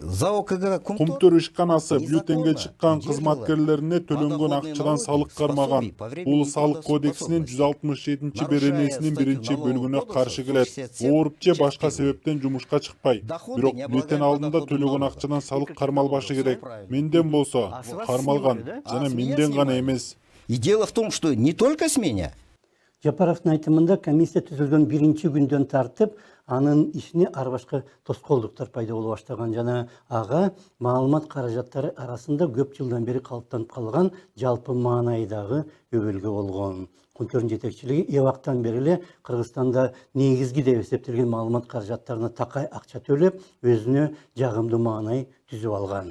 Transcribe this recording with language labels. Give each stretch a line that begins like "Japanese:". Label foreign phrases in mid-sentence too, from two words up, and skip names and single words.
Kyrgyz: Көмтөр ишканасы бюллетенге чыккан кызматкерлерине төлөнгөн акчадан салык кармаган. Бул салык кодексинин 167 беренесинин 1-бөлүгүнө каршы келет. Ооруп же башка себептен жумушка чыкпай, бирок бюллетен алдында төлөгөн акчадан салык кармалбашы керек. Менден болсо кармалган жана менден гана эмес.
Russian: И дело в том, что не только с меня.
Kyrgyz: Жапаровдун айтымында комиссия түзүлгөн биринчи күндөн тартып, анын ишине ар башка тоскоолдуктар пайда боло баштаган жана ага маалымат каражаттары арасында көп жылдан бери калыптанып калган жалпы маанайдагы өбөлгө болгон. Көмтөрдүн жетекчилиги эбактан бери эле Кыргызстанда негизги деп эсептелген маалымат каражаттарына такай акча төлөп, өзүнө жагымдуу маанай түзүп алган.